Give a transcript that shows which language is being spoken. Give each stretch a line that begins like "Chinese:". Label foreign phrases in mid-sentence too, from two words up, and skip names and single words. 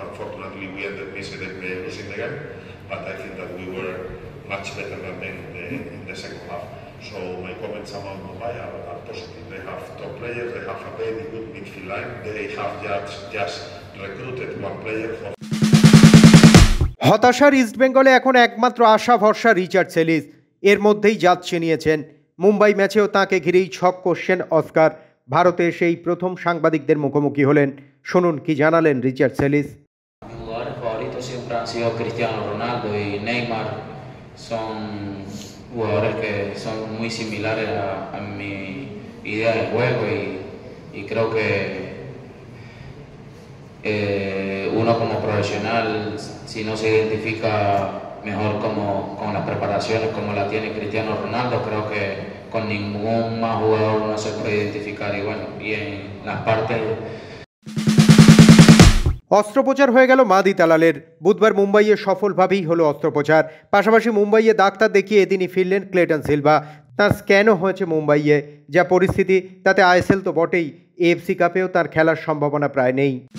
English: Unfortunately, we ended up losing the game, but I think that we were much better than them in the second half. So my comments about Mumbai are positive. They have top players, they have a very good midfield line, they have just recruited one player for...
Bangla: হতাশার ইস্টবেঙ্গলে এখন একমাত্র আশা ভরসা রিচার্ড সেলিস। এর মধ্যেই জাত চিনিয়েছেন। মুম্বাই ম্যাচেও তাঁকে ঘিরেই ছক কষছেন অস্কার। ভারতে সেই প্রথম সাংবাদিকদের মুখোমুখি হলেন। শুনুন কি জানালেন রিচার্ড সেলিস।
Spanish: Son jugadores que son muy similares a mi idea de juego y creo que uno como profesional, si no se identifica mejor con las preparaciones como la tiene Cristiano Ronaldo, creo que con ningún más jugador no se puede identificar. Y bueno, y en las partes
Bangla: অস্ত্রোপচার হয়ে গেল মাদিতালালের। বুধবার মুম্বাইয়ে সফলভাবেই হলো অস্ত্রোপচার। পাশাপাশি মুম্বাইয়ে ডাক্তার দেখিয়ে এদিনই ফিরলেন ক্লেটন সিলভা। তার স্ক্যানও হয়েছে মুম্বাইয়ে। যা পরিস্থিতি তাতে আইএসএল তো বটেই, এএফসি কাপেও তার খেলার সম্ভাবনা প্রায় নেই।